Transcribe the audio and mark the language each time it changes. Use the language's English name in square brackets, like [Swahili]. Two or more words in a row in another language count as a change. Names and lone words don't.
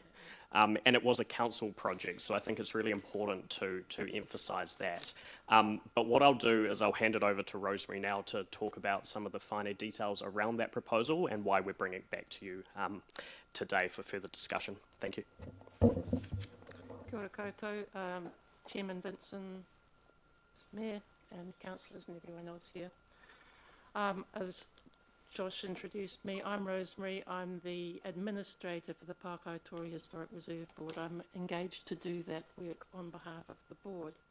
[English] And it was a council project, so I think it's really important to emphasise that. But what I'll do is I'll hand it over to Rosemary now to talk about some of the finer details around that proposal and why we're bringing it back to you today for further discussion. Thank you. [Māori] Kia ora koutou, [English] Chairman Vincent, Mayor and councillors and everyone else here. As Josh introduced me, I'm Rosemary. I'm the administrator for the Pakatori Historic Reserve Board. I'm engaged to do that work on behalf of the board.